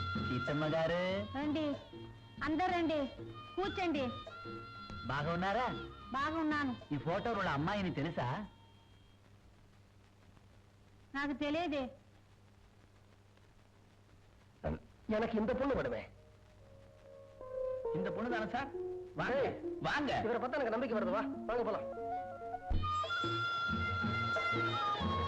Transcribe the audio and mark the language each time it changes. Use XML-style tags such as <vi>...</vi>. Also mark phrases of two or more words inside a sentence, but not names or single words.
<te>సీతమ్మ గారు రండి అందరు రండి కూర్చోండి. బాగున్నారా? బాగున్నాను. ఈ ఫోటోలో ఉన్న అమ్మాయిని తెలుసా? నాకు తెలియదే.</te> <ta>எனக்கு இந்த பொண்ணு வேணுமே. இந்த பொண்ணு தானே சார்? வாங்க வாங்க. இவரை பார்த்தா எனக்கு நம்பிக்கை வருது. வா வாங்க போலாம்.</ta>